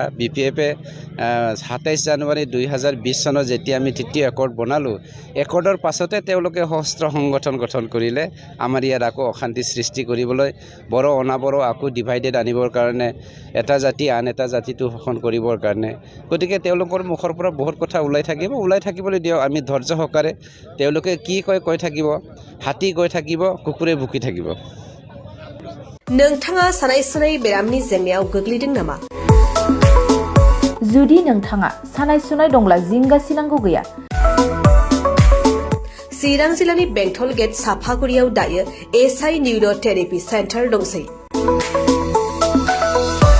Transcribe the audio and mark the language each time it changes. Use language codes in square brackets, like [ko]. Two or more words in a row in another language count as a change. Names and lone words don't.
[as] বিপিএফে 27 জানুৱাৰী 2020 চনত যেতিয়া আমি তৃতীয় একৰ্ড বনালোঁ, একৰ্ডৰ পাছতে তেওঁলোকে সশস্ত্ৰ সংগঠন গঠন কৰিলে আমাৰ ইয়াত আকৌ অশান্তি সৃষ্টি কৰিবলৈ, বড়ো অনাবড়ো আকৌ ডিভাইডেড আনিবৰ কাৰণে, এটা জাতি আন এটা জাতিটো শোষণ কৰিবৰ কাৰণে। গতিকে তেওঁলোকৰ মুখৰ পৰা বহুত কথা ওলাই থাকিবলৈ দিয়ক, আমি ধৈৰ্য সহকাৰে, তেওঁলোকে কি কৈ থাকিব, হাতী কৈ থাকিব, কুকুৰে ভুকি থাকিব। [brx] नोंथाङा सानाय सुनाय बेरामनि जेंनायाव गोग्लैदों नामा? जुदि नोंथाङा सानाय सुनाय दंब्ला जिंगासिनांगौ गैया। चिरां जिल्लानि बेंटल गेट साफागुरियाव दायो एसआइ निउर' थेरेपि सेन्टार दंसै।